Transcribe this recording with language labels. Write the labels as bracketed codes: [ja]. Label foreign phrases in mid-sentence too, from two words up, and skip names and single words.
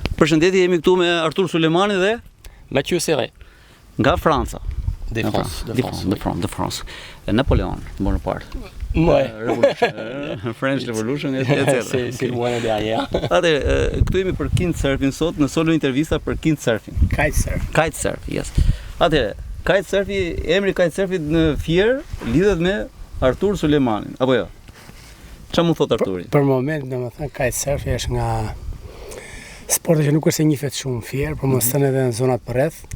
[sq] Përshëndetje, jemi këtu me Artur Sulejmani dhe Mathieu Serré. Nga Franca. [fr] De France. Napoleon, Bonaparte. [en] French Revolution, etc. [fr] C'est loin derrière. [sq] Atëherë, këtu jemi për kitesurfing sot, në solo intervista për kitesurfing. [en] Kitesurf, yes. [sq] Atëherë, kitesurfi, emri kitesurfit në Fier lidhet me Artur Sulejmanin, apo jo? Çfarë mund thot Arturi? Për moment, domethënë kitesurfi është nga sporti që nuk është e njihet shumë Fier, por mos thënë edhe në zonat përreth.